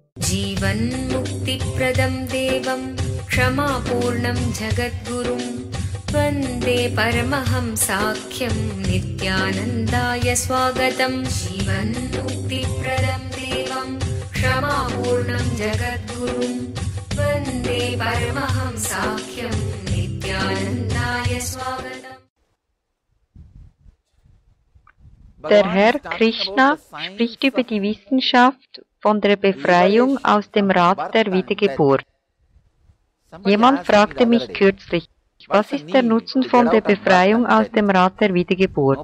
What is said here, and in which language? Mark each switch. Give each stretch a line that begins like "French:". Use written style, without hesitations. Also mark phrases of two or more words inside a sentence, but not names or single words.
Sanskrit: जीवन्मुक्तिप्रदं देवं क्षमापूर्णं जगद्गुरुं वन्दे परमहंसाख्यं नित्यानन्दाय स्वागतं। जीवन्मुक्तिप्रदं देवं क्षमापूर्णं जगद्गुरुं वन्दे परमहंसाख्यं नित्यानन्दाय स्वागतम्।
German: Der Herr Krishna spricht über die Wissenschaft von der Befreiung aus dem Rad der Wiedergeburt. Jemand fragte mich kürzlich, was ist der Nutzen von der Befreiung aus dem Rad der Wiedergeburt?